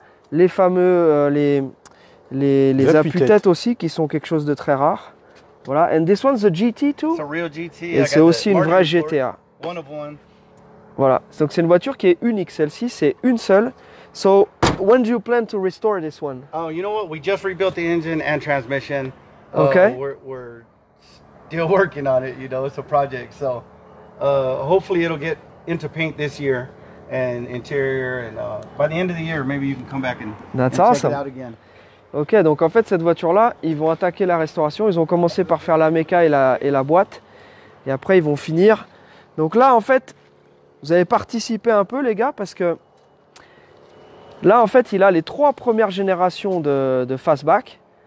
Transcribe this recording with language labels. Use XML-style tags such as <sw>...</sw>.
<fr>Les fameux les appuis-têtes aussi qui sont quelque chose de très rare. Voilà.</fr> <en>And this one's a GT too. It's a real GT.</en> <fr>Et c'est aussi une vraie GTA.</fr> <en>One of one.</en> <fr>Voilà. Donc c'est une voiture qui est unique. Celle-ci, c'est une seule.</fr> <en>So when do you plan to restore this one? Oh, you know what? We just rebuilt the engine and transmission. Okay. We're still working on it. You know, it's a project. So hopefully it'll get into paint this year and interior. And by the end of the year, maybe you can come back and awesome. check it out again.</en> <fr>Ok, donc en fait cette voiture-là, ils vont attaquer la restauration. Ils ont commencé par faire la méca et la boîte. Et après ils vont finir. Donc là en fait, vous avez participé un peu les gars parce que là en fait il a les 3 premières générations de fastback.</fr>